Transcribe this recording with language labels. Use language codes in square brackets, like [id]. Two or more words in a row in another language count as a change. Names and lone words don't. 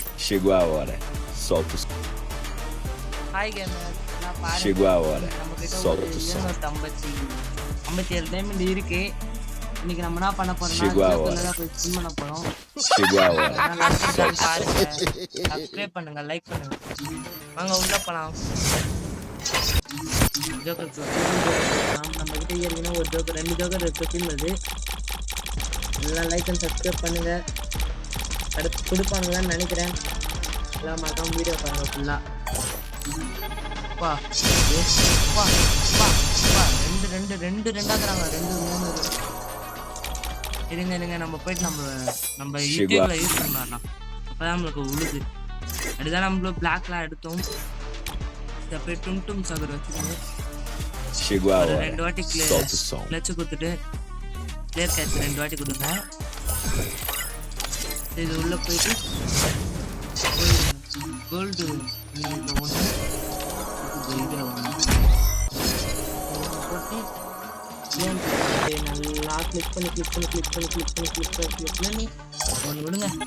[pt] Chegou a hora. Solta o som. [en] hi gamer, [ta] நான் பாருங்க [pt] Chegou a hora. [ta] நம்ம கிட்ட ஒரு [pt] Solta o som. [ta] 57 டைமண்ட் இருக்கு. இன்னைக்கு நம்ம என்ன பண்ண போறோம்னா [pt] Chegou a [ta] ஜோக்கர்ல [pt] hora. [ta] தான் போய் ஸ்பின் பண்ண போறோம். [pt] Chegou a hora. [ta] பாருங்க, சப்ஸ்கிரைப் பண்ணுங்க, லைக் பண்ணுங்க. வாங்க உள்ள போலாம். ஜோக்கர் நம்ம கிட்ட ஏற்கனவே ஒரு ஜோக்கர் 2 ஜோக்கர் இருக்கு. எல்லாம் [en] like and subscribe [ta] பண்ணுங்க. அடுத்து கொடுப்பாங்களான்னு நினைக்கிறேன். எல்லாம் மறக்காம வீடியோ பாருங்க ஃபுல்லா. வா வா வா வா ரெண்டு ரெண்டாக்குறாங்க. 2 3 இருங்க நம்ம போயிட்டு நம்ம யூடியூப்ல யூஸ் பண்ணலாம். அப்பதான் நம்மளுக்கு உழுது. அதுதான் நம்மளும் பிளாக்லாம் எடுத்தோம். போய் டும் சகர் வச்சுக்கோங்க. [pt] Chegou a hora. [ta] 2 வாட்டி [pt] Solta o som. [ta] கிளச்சு கொடுத்துட்டு [en] clear catch [ta] 2 வாட்டி கொடுங்க. இது உள்ள போயிட்டு கோல்டு ஒன்று இதில் ஒன்று போட்டு நல்லா கிளிக் பண்ணி ஒன்று விடுங்க.